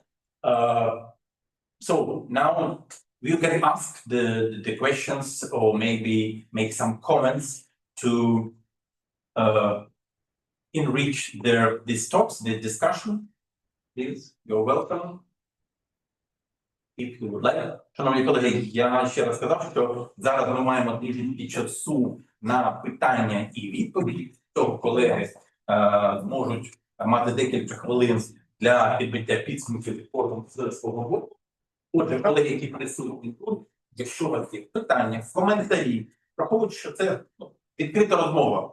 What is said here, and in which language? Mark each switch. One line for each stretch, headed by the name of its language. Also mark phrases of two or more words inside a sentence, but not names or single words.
English: So now you can ask the questions or maybe make some comments to enrich these talks, the discussion. Please, you're welcome. If you would like.
Ukrainian: Шановні колеги, я ще раз сказав, що зараз ми маємо трішки часу на питання і відповіді. То, колеги, зможуть мати декілька хвилин для підбиття підсумків від кожного з свого боку. Отже, колеги, які присутні тут, якщо у вас є питання, коментарі, враховуючи, що це відкрита розмова.